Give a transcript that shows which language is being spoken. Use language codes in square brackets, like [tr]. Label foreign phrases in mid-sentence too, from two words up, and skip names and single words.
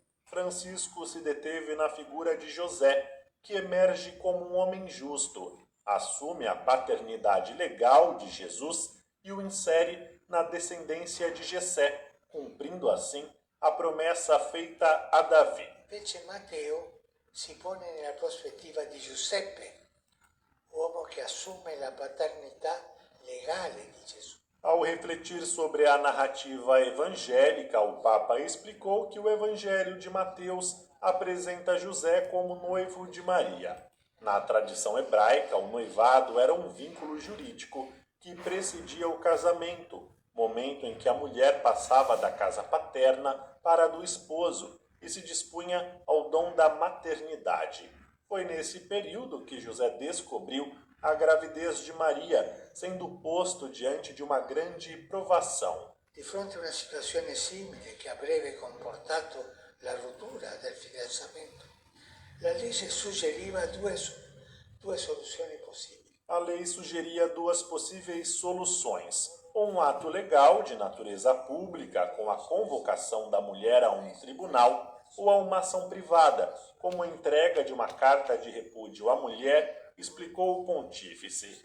[pt] Francisco se deteve na figura de José, que emerge como um homem justo, assume a paternidade legal de Jesus e o insere na descendência de Jessé, cumprindo assim a promessa feita a Davi. [it] Invece Matteo si pone nella prospettiva di Giuseppe, uomo che assume la paternità legale di Gesù. [pt] Ao refletir sobre a narrativa evangélica, o Papa explicou que o Evangelho de Mateus apresenta José como noivo de Maria. Na tradição hebraica, o noivado era um vínculo jurídico que precedia o casamento, momento em que a mulher passava da casa paterna para a do esposo e se dispunha ao dom da maternidade. Foi nesse período que José descobriu a gravidez de Maria, sendo posto diante de uma grande provação. [it] Di fronte a una situazione simile che avrebbe comportato la rottura del fidanzamento, la legge suggeriva due soluzioni possibili. [pt] A lei sugeria duas possíveis soluções: um ato legal de natureza pública, com a convocação da mulher a um tribunal, ou a uma ação privada, como a entrega de uma carta de repúdio à mulher, explicou o pontífice.